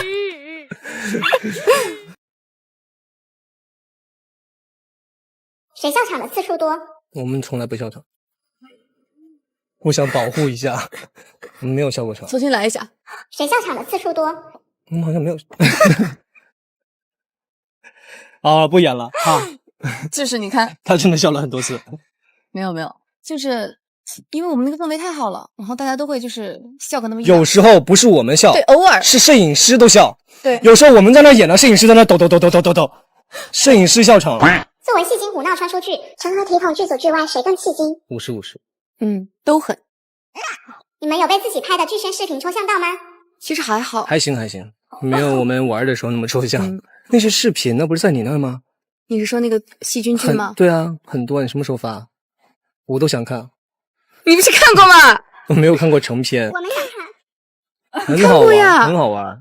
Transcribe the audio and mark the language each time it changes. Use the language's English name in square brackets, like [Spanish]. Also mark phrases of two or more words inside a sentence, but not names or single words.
[Chinese] 誰笑場的次數多？我們從來不笑場，互相保護一下。我們沒有笑過場。重新來一下。誰笑場的次數多？我們好像沒有。啊，不演了哈。就是你看，他真的笑了很多次。没有，就是因为我们那个氛围太好了，然后大家都会就是笑个那么一。有时候不是我们笑，对，偶尔是摄影师都笑。对，有时候我们在那演了，摄影師在那抖，摄影師笑場了。作為戲精胡鬧穿書劇，成何體統劇組劇外誰更戲精？50-50。都很。你們有被自己拍的劇宣視頻抽象到嗎？其實還好，還行，沒有我們玩的時候那麼抽象。那是視頻，那不是在你那嗎？你是說那個細菌劇嗎？對啊，很多，你什麼時候發？我都想看。你不是看過嗎？我沒有看過成片。我們想看。很好玩，很好玩。